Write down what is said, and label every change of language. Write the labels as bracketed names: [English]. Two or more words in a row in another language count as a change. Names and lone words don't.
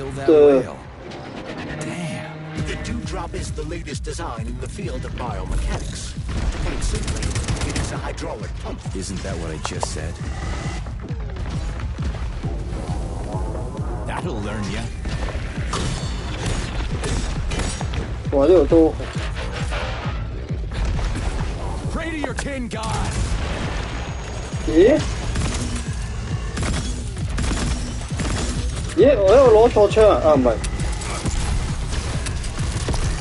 [English] killed that the- whale. Damn. The Dewdrop is the latest design in the field of biomechanics. To put it simply, it is a hydraulic pump. Isn't that what I just said? That'll learn ya. [Cantonese] 哇！呢度都 [English] Pray to your tin god. 咦？ [Cantonese] 咦？我喺度攞錯槍啊！啊，唔係。